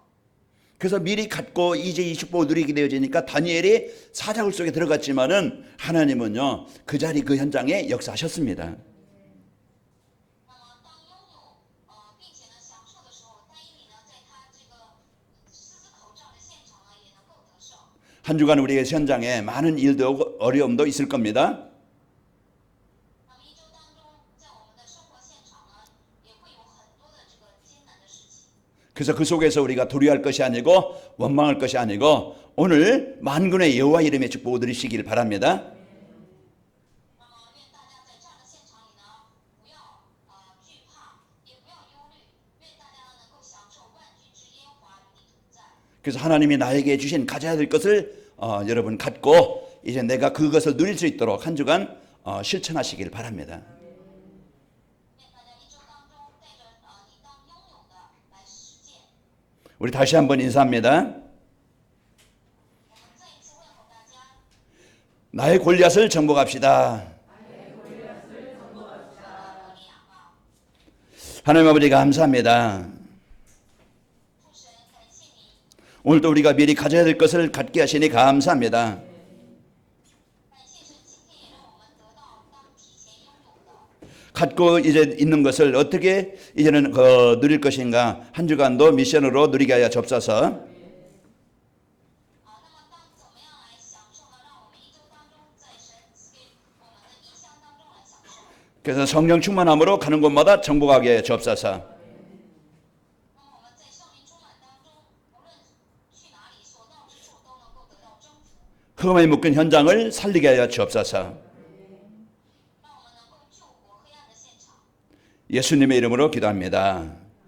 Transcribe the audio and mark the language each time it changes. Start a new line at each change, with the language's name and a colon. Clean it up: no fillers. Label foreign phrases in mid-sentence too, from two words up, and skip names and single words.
Korean: 그래서 미리 갖고 이제 이 축복을 누리게 되어지니까 다니엘이 사자굴 속에 들어갔지만은 하나님은요 그 자리 그 현장에 역사하셨습니다.
Chinese: 那么当拥有并且呢享受的时候，但以理呢，在他这个狮子口这样的现场呢，也能够得胜。
Korean: 한 주간 우리의 현장에 많은 일도 어려움도 있을 겁니다.
Chinese: 那么一周当中，在我们的生活现场呢，也会有很多的这个艰难的事情。
Korean: 그래서 그 속에서 우리가 두려워할 것이 아니고 원망할 것이 아니고 오늘 만군의 여호와 이름의 축복을 누리시길 바랍니다.
Chinese: 那么愿大家在这样的现场里呢，不要惧怕，也不要忧虑，愿大家呢能够享受万军之耶和华与你同在。
Korean: 그래서 하나님이 나에게 주신 가져야 될 것을 여러분 갖고 이제 내가 그것을 누릴 수 있도록 한 주간 실천하시길 바랍니다.
Chinese: 愿大家一周当中带着你当拥有的来实践。
Korean: 우리 다시 한번 인사합니다.
Chinese: 我们再一次问候大家，
Korean: 나의 골리앗을 정복합시다.
Chinese: 歌利亚吧，
Korean: 하나님 아버지 감사합니다.
Chinese: 父神感谢你，
Korean: 오늘도 우리가 미리 가져야 될 것을 갖게 하시니 감사합니다.
Chinese: 感谢神今天也让我们得到当提前拥有的。
Korean: 갖고 이제 있는 것을 어떻게 이제는 누릴 것인가 한 주간도 미션으로 누리게 하여 접사서
Chinese: 那么当怎么样来享受呢？让我们一周当中在神赐给我们的异象当中来享受。
Korean: 그래서 성령 충만함으로 가는 곳마다 정복하게 하여 접사서
Chinese: 那么我们在圣灵充满当中，无论去哪里，所到之处都能够得到征服，
Korean: 흑암에 묶인 현장을 살리게 하여 주옵소서.
Chinese: 让我们能够救活黑暗的现场。
Korean: 예수님의 이름으로 기도합니다.